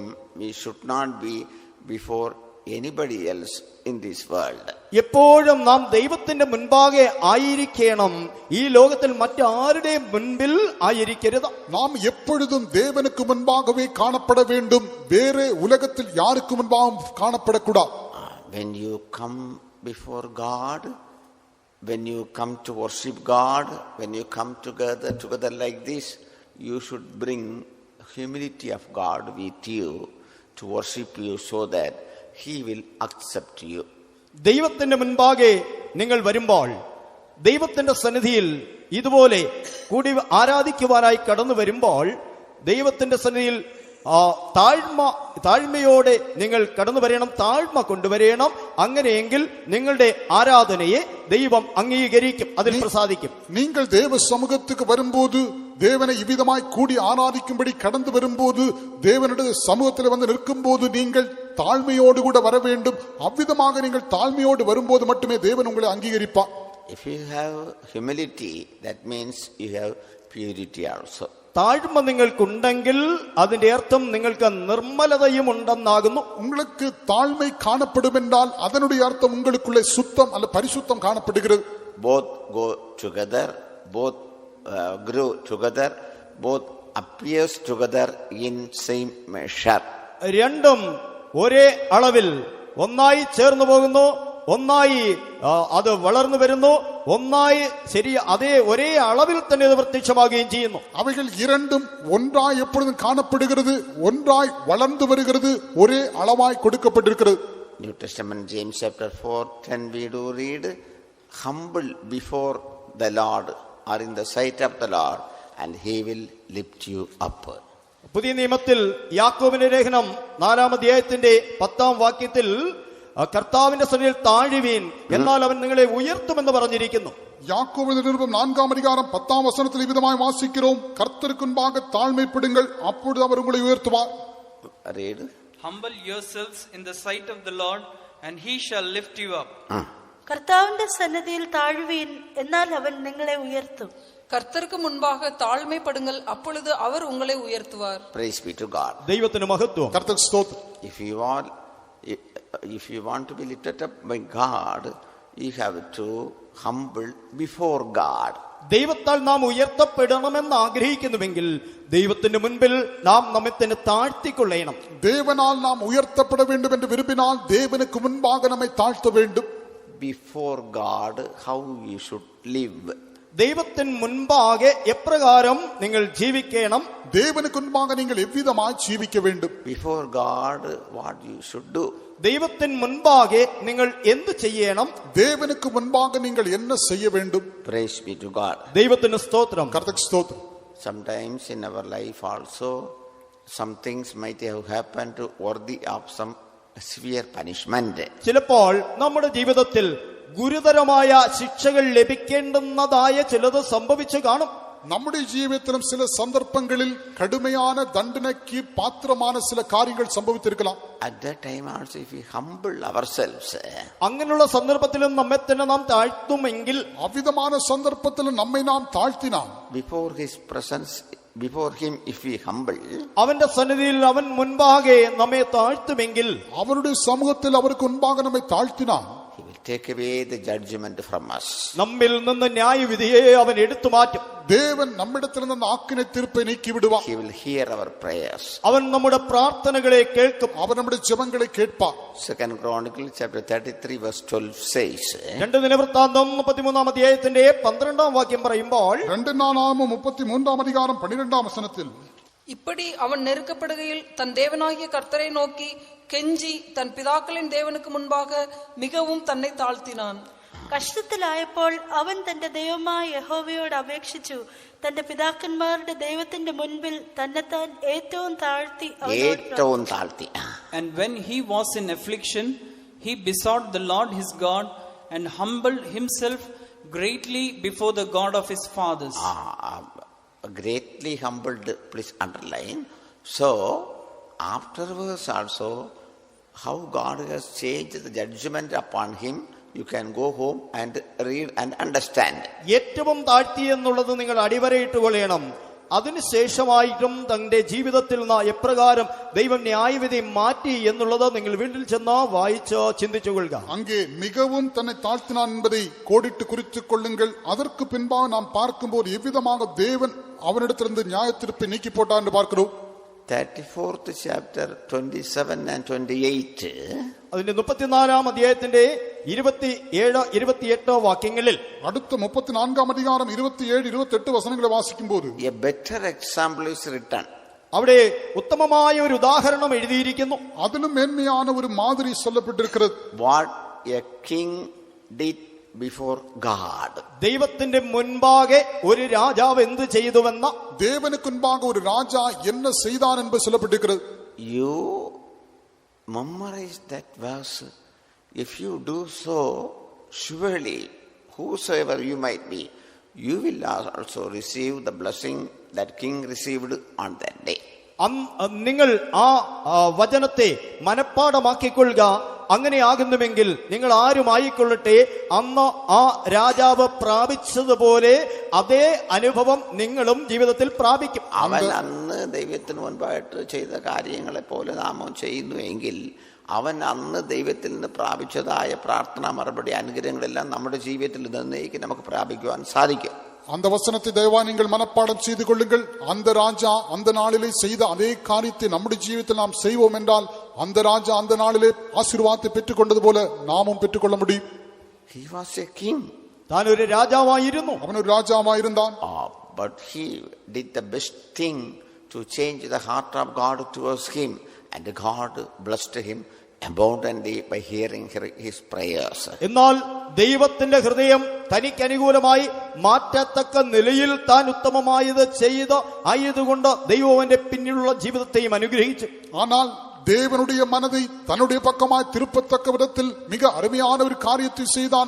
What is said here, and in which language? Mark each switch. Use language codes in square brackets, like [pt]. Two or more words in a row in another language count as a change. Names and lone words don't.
[en] We should not be before anybody else in this world. [ml] എപ്പോഴും നാം ദൈവത്തിന്റെ മുൻപാകെ ആയിരിക്കണം. ഈ ലോകത്തിൽ മറ്റാരുടെയും മുൻപിൽ ആയിരിക്കരുത്. [ta] நாம் எப்பொழுதும் தேவனுக்கு முன்பாகவே காணப்பட வேண்டும். வேறு உலகத்தில் யாருக்கு முன்பாகவும் காணப்படக்கூடாது. [en] When you come before God, when you come to worship God, when you come together like this, you should bring humility of God with you to worship you so that He will accept you. [ml] ദൈവത്തിന്റെ മുൻപാകെ നിങ്ങൾ വരുമ്പോൾ, ദൈവത്തിന്റെ സന്നിധിയിൽ ഇതുപോലെ കൂടി ആരാധിക്കുവാനായി കടന്നു വരുമ്പോൾ, ദൈവത്തിന്റെ സന്നിധിയിൽ താഴ്മയോടെ നിങ്ങൾ കടന്നു വരണം, താഴ്മ കൊണ്ടുവരണം. അങ്ങനെയെങ്കിൽ നിങ്ങളുടെ ആരാധനയെ ദൈവം അംഗീകരിക്കും, അതിൽ പ്രസാദിക്കും. [ta] நீங்கள் தேவ சமூகத்துக்கு வரும்போது, தேவனை இவ்விதமாய் கூடி ஆராதிக்கும்படி கடந்து வரும்போது, தேவனுடைய சமூகத்தில் வந்து நிற்கும் போது நீங்கள் தாழ்மையோடு கூட வர வேண்டும். அவ்விதமாக நீங்கள் தாழ்மையோடு வரும்போது மட்டுமே தேவன் உங்களை அங்கீகரிப்பார். [en] If you have humility, that means you have purity also. [ml] താഴ്മ നിങ്ങൾക്കുണ്ടെങ്കിൽ അതിന്റെ അർത്ഥം നിങ്ങൾക്ക് നിർമ്മലതയും ഉണ്ടെന്നാകുന്നു. [ta] உங்களுக்கு தாழ்மை காணப்படும் என்றால் அதனுடைய அர்த்தம் உங்களுக்குள்ளே சுத்தம் அல்ல பரிசுத்தம் காணப்படுகிறது. [en] Both go together, both grow together, both appears together in same measure. [ml] രണ്ടും ഒരേ അളവിൽ ഒന്നായി ചേർന്നു പോകുന്നു, ഒന്നായി അത് വളർന്നു വരുന്നു, ഒന്നായി അതേ ഒരേ അളവിൽ തന്നെ അത് പ്രത്യക്ഷമാകുകയും ചെയ്യുന്നു. [ta] அவைகள் இரண்டும் ஒன்றாய் எப்பொழுதும் காணப்படுகிறது, ஒன்றாய் வளர்ந்து வருகிறது, ஒரே அளவாய் கொடுக்கப்பட்டிருக்கிறது. [en] New Testament, James chapter 4:10, we do read, humble before the Lord or in the sight of the Lord, and he will lift you up. [ml] പുതിയ നിയമത്തിൽ യാക്കോബിന്റെ ലേഖനം 4-ാം അധ്യായത്തിന്റെ 10-ാം വാക്യത്തിൽ കർത്താവിന്റെ സന്നിധിയിൽ താഴുവീൻ, എന്നാൽ അവൻ നിങ്ങളെ ഉയർത്തുമെന്ന് പറഞ്ഞിരിക്കുന്നു. [ta] யாக்கோபின் நிருபம் 4-ாம் அதிகாரம் 10-ாம் வசனத்தில் இவ்விதமாய் வாசிக்கிறோம், கர்த்தருக்கு முன்பாக தாழ்மைப்படுங்கள், அப்பொழுது அவர் உங்களை உயர்த்துவார். [en] Read. Humble yourselves in the sight of the Lord, and he shall lift you up. [ml] കർത്താവിന്റെ സന്നിധിയിൽ താഴുവീൻ, എന്നാൽ അവൻ നിങ്ങളെ ഉയർത്തും. [ta] கர்த்தருக்கு முன்பாக தாழ்மைப்படுங்கள், அப்பொழுது அவர் உங்களை உயர்த்துவார். [en] Praise be to God. [ml] ദൈവത്തിന് മഹത്വം. [ta] கர்த்தருக்கு ஸ்தோத்திரம். [en] If you want to be lifted up by God, you have to humble before God. [ml] ദൈവത്താൽ നാം ഉയർത്തപ്പെടണമെന്ന് ആഗ്രഹിക്കുന്നുവെങ്കിൽ ദൈവത്തിന്റെ മുൻപിൽ നാം നമ്മെ തന്നെ താഴ്ത്തിക്കൊള്ളണം. [ta] தேவனால் நாம் உயர்த்தப்பட வேண்டும் என்று விரும்பினால் தேவனுக்கு முன்பாக நம்மை தாழ்த்த வேண்டும். [en] Before God, how you should live. [ml] ദൈവത്തിന് മുൻപാകെ എപ്രകാരം നിങ്ങൾ ജീവിക്കണം, [ta] தேவனுக்கு முன்பாக நீங்கள் எவ்விதமாய் ஜீவிக்க வேண்டும். [en] Before God, what you should do. [ml] ദൈവത്തിന് മുൻപാകെ നിങ്ങൾ എന്ത് ചെയ്യണം, [ta] தேவனுக்கு முன்பாக நீங்கள் என்ன செய்ய வேண்டும். [en] Praise be to God. [ml] ദൈവത്തിന് സ്തോത്രം. [ta] கர்த்தருக்கு ஸ்தோத்திரம். [en] Sometimes in our life also, some things might have happened worthy of some severe punishment. [ml] ചിലപ്പോൾ നമ്മുടെ ജീവിതത്തിൽ ഗുരുതരമായ ശിക്ഷകൾ ലഭിക്കേണ്ടുന്നതായ ചിലത് സംഭവിച്ചു കാണും. [ta] நம்முடைய ஜீவியத்திலும் சில சந்தர்ப்பங்களில் கடுமையான தண்டனைக்கு பாத்திரமான சில காரியங்கள் சம்பவித்திருக்கலாம். [en] At that time also, if we humble ourselves, [ml] അങ്ങനെയുള്ള സന്ദർഭത്തിലും നമ്മെ തന്നെ നാം താഴ്ത്തുമെങ്കിൽ, [ta] அவ்விதமான சந்தர்ப்பத்திலும் நம்மை நாம் தாழ்த்தினால், [en] before his presence, before him, if we humble, [ml] അവന്റെ സന്നിധിയിൽ അവൻ മുൻപാകെ നമ്മെ താഴ്ത്തുമെങ്കിൽ, [ta] அவருடைய சமூகத்தில் அவருக்கு முன்பாக நம்மை தாழ்த்தினால், [en] he will take away the judgment from us. [ml] നമ്മിൽ നിന്ന് ന്യായവിധിയെ അവൻ എടുത്തു മാറ്റും. [ta] தேவன் நம்மிடத்திலிருந்து அந்த ஆக்கினை தீர்ப்பை நீக்கி விடுவார். [en] He will hear our prayers. [ml] അവൻ നമ്മുടെ പ്രാർത്ഥനകളെ കേൾക്കും. [ta] அவர் நம்முடைய ஜெபங்களை கேட்பார். [en] 2 Chronicles chapter 33 verse 12 says, [ml] 2 ദിനവൃത്താന്തം 33-ാം അധ്യായത്തിന്റെ 12-ാം വാക്യം പറയുമ്പോൾ, [ta] 2 நாளாகமம் 33-ாம் அதிகாரம் 12-ாம் வசனத்தில், இப்படி அவன் நெருக்கப்படுகையில் தன் தேவனாகிய கர்த்தரை நோக்கி கெஞ்சி தன் பிதாக்களின் தேவனுக்கு முன்பாக மிகவும் தன்னை தாழ்த்தினான். [ml] കഷ്ടത്തിലായപ്പോൾ അവൻ തന്റെ ദൈവമായ യഹോവയോട് അപേക്ഷിച്ചു. തന്റെ പിതാക്കന്മാരുടെ ദൈവത്തിന്റെ മുൻപിൽ തന്നെത്താൻ ഏറ്റവും താഴ്ത്തി. [en] And when he was in affliction, he besought the Lord his God and humbled himself greatly before the God of his fathers. Greatly humbled, please underline. So, afterwards also, how God has changed the judgment upon him, you can go home and read and understand. [ml] ഏറ്റവും താഴ്ത്തി എന്നുള്ളത് നിങ്ങൾ അടിവരയിട്ട് കൊള്ളണം. അതിനുശേഷമായിട്ടും തന്റെ ജീവിതത്തിൽ എപ്രകാരം ദൈവം ന്യായവിധി മാറ്റി എന്നുള്ളത് നിങ്ങൾ വീട്ടിൽ ചെന്ന് വായിച്ച് ചിന്തിച്ചു കൊള്ളുക. [ta] அங்கே மிகவும் தன்னை தாழ்த்தினான் என்பதை கோடிட்டு குறித்துக் கொள்ளுங்கள். அதற்கு பின்பாக நாம் பார்க்கும்போது எவ்விதமாக தேவன் அவனிடத்திலிருந்து நியாய தீர்ப்பை நீக்கி போட்டார் என்று பார்க்கிறோம். [en] 34th chapter 27 and 28. [ml] അതിന്റെ 34-ാം അധ്യായത്തിന്റെ 27-28 വാക്യങ്ങളിൽ, [ta] அடுத்த 34-ஆம் அதிகாரம் 27-28 வசனங்களை வாசிக்கும்போது, [en] a better example is written. [ml] അവിടെ ഉത്തമമായ ഒരു ഉദാഹരണം എഴുതിയിരിക്കുന്നു. [ta] அதிலும் மேன்மையான ஒரு மாதிரி சொல்லப்பட்டிருக்கிறது. [en] What a king did before God. [ml] ദൈവത്തിന്റെ മുൻപാകെ ഒരു രാജാവ് എന്ത് ചെയ്തുവെന്ന, [ta] தேவனுக்கு முன்பாக ஒரு ராஜா என்ன செய்தான் என்பது சொல்லப்பட்டிருக்கிறது. [en] You memorize that verse. If you do so, surely whosoever you might be, you will also receive the blessing that king received on that day. [ml] നിങ്ങൾ ആ വചനത്തെ മനഃപ്പാഠമാക്കിക്കൊള്ളുക. അങ്ങനെയാകുന്നുവെങ്കിൽ നിങ്ങൾ ആരുമായിക്കൊള്ളട്ടെ, അന്ന് ആ രാജാവ് പ്രാപിച്ചതുപോലെ അതേ അനുഭവം നിങ്ങളും ജീവിതത്തിൽ പ്രാപിക്കും. അവൻ അന്ന് ദൈവത്തിന് മുൻപായിട്ട് ചെയ്ത കാര്യങ്ങളെ പോലെ നാമം ചെയ്യുന്നുവെങ്കിൽ അവൻ അന്ന് ദൈവത്തിൽ നിന്ന് പ്രാപിച്ചതായ പ്രാർത്ഥനാ മറുപടി അനുഗ്രഹങ്ങളെല്ലാം നമ്മുടെ ജീവിതത്തിൽ നിന്നേക്ക് നമുക്ക് പ്രാപിക്കുവാൻ സാധിക്കും. [ta] அந்த வசனத்தை தயவா நீங்கள் மனப்பாடம் செய்து கொள்ளுங்கள். அந்த ராஜா அந்த நாளிலே செய்த அதே காரியத்தை நம்முடைய ஜீவிதத்தில் நாம் செய்வோம் என்றால் அந்த ராஜா அந்த நாளிலே ஆசீர்வாதத்தை பெற்றுக் கொண்டது போல நாமும் பெற்றுக்கொள்ள முடியும். [en] He was a king. [ml] താൻ ഒരു രാജാവായിരുന്നു. [ta] அவன் ஒரு ராஜாவாயிருந்தான். [en] But he did the best thing to change the heart of God towards him, and God blessed him abundantly by hearing his prayers. [ml] എന്നാൽ ദൈവത്തിന്റെ ഹൃദയം തനിക്ക് അനുകൂലമായി മാറ്റത്തക്ക നിലയിൽ താൻ ഉത്തമമായത് ആയതുകൊണ്ട് ദൈവം അവന്റെ പിന്നിലുള്ള ജീവിതത്തെയും അനുഗ്രഹിച്ചു. [ta] ஆனால் தேவனுடைய மனதை தன்னுடைய பக்கமாய் திருப்பத்தக்க விதத்தில் மிக அருமையான ஒரு காரியத்தை செய்தான்.